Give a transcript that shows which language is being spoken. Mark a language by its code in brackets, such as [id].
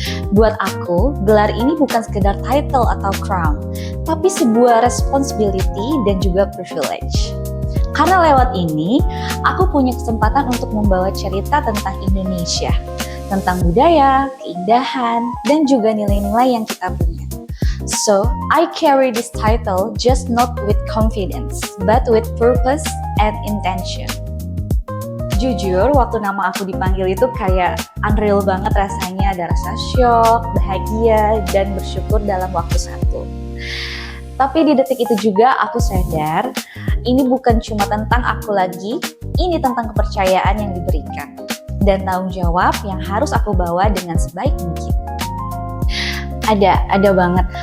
[id] Buat aku, gelar ini bukan sekedar title atau crown, tapi sebuah responsibility dan juga privilege. Karena lewat ini, aku punya kesempatan untuk membawa cerita tentang Indonesia, tentang budaya, keindahan, dan juga nilai-nilai yang kita punya. [en] So, I carry this title just not with confidence, but with purpose and intention. [id] Jujur, waktu nama aku dipanggil itu kayak unreal banget rasanya, ada rasa syok, bahagia, dan bersyukur dalam waktu satu. Tapi di detik itu juga aku sadar, ini bukan cuma tentang aku lagi, ini tentang kepercayaan yang diberikan, dan tanggung jawab yang harus aku bawa dengan sebaik mungkin. Ada banget.